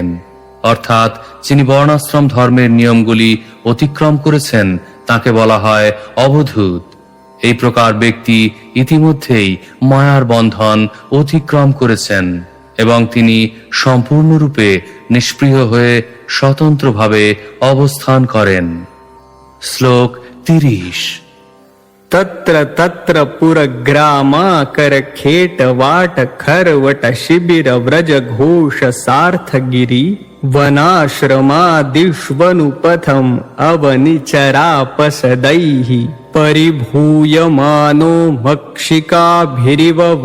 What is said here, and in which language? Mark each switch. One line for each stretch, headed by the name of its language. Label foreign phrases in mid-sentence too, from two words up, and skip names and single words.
Bangla: অর্থাৎ যিনি বর্ণাশ্রম ধর্মের নিয়মগুলি অতিক্রম করেছেন তাকে বলা হয় অবধূত। এই প্রকার ব্যক্তি ইতিমধ্যেই মায়ার বন্ধন অতিক্রম করেছেন এবং তিনি সম্পূর্ণরূপে নিষ্প্রিয় হয়ে স্বতন্ত্রভাবে অবস্থান করেন। শ্লোক 30।
Sanskrit: तत्र तत्र पुरग्रामाकरखेटवाट खरवट शिबिर व्रज घोष सार्थगिरि वनाश्रमादिष्वनुपथम् अवनिचरापसदैः परिभूयमानो मक्षिकाभिरिव